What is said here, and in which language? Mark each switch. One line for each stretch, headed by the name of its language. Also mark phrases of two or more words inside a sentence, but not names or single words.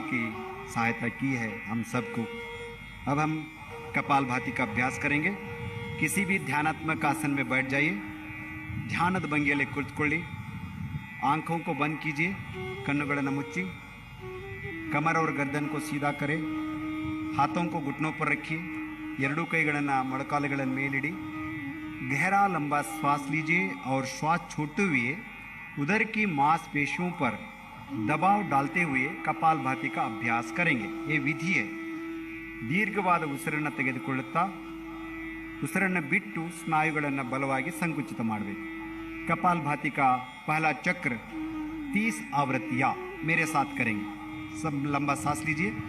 Hindi: की सहायता की है हम सबको अब हम कपालभाति का अभ्यास करेंगे किसी भी ध्यानात्मक आसन में बैठ जाइए
Kannada: ಧ್ಯಾನದ ಭಂಗಿಯಲ್ಲಿ
Hindi: ಕುಳಿತುಕೊಳ್ಳಿ आंखों को बंद कीजिए
Kannada: ಕಣ್ಣುಗಳನ್ನು ಮುಚ್ಚಿ
Hindi: कमर और गर्दन को सीधा करें हाथों को घुटनों पर रखिए
Kannada: ಎರಡೂ ಕೈಗಳನ್ನು ಮೊಳಕಾಲುಗಳ ಮೇಲಿಡಿ
Hindi: गहरा लंबा श्वास लीजिए और श्वास छोड़ते हुए उदर की मांसपेशियों पर दबाव डालते हुए कपालभाति का अभ्यास करेंगे ये विधि है
Kannada: ದೀರ್ಘವಾದ ಉಸಿರನ್ನು ತೆಗೆದುಕೊಳ್ಳುತ್ತಾ ಉಸಿರನ್ನು ಬಿಟ್ಟು ಸ್ನಾಯುಗಳನ್ನು ಬಲವಾಗಿ ಸಂಕುಚಿತ ಮಾಡಬೇಕು
Hindi: कपालभाति का पहला चक्र 30 आवृत्तियां मेरे साथ करेंगे सब लंबा सांस लीजिए